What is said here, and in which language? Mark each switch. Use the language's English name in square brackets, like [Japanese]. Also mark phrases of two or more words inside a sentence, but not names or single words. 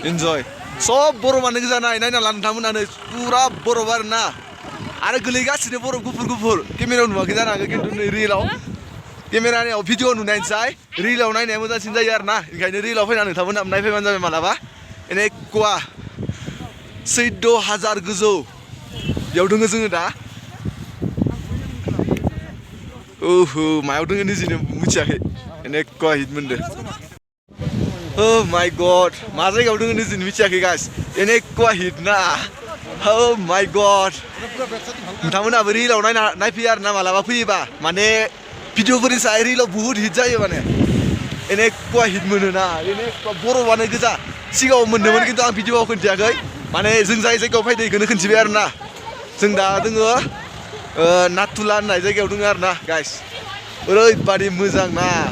[Bodo] इन्जय सब बरफानो गोजा नायना ला नोंथांमोनानो पुरा बरफ आरोना आरो गोलैगासिनो बरफ गुफुर गुफुर केमेरायाव नुवाखै जानो हागौ खिन्थु नै रियेलाव केमेरायाव भिडिअ नुनायनिसाय रियेलाव नायनाया मोजांसिन जायो आरोना ओंखायनो रियेलाव फैनानै नोंथांमोना नायफैबानो जाबाय मालाबा एनेकुवा 14,000 गोजौ बेयाव दङ जोङो दा ओहो मायाव दङ निजेनो मिथियाखै एनेकुवा हिट मोनदो [English] Oh my god [Bodo] मा जायगायाव दङ निजेनो मिथियाखै गाइस एनेकुवा हिट ना [English] Oh my god [Bodo] नोंथांमोनाबो रियेलाव नायफैयो आरोना मालाबा फैयोबा माने भिडिअफोरनि साय रियेलाव बुहुत हिट जायो माने एनेकुवा हिट मोनोना एनेकुवा बरफआनो गोजा सिगाङाव मोनदोंमोन खिन्थु आं भिडिअआव खोन्थियाखै माने जों जाय जायगायाव फैदों बेखौनो खोन्थिबाय आरोना जों दा दोङो नाथुला होननाय जायगायाव दङ आरोना गाइस ओरैबादि मोजां ना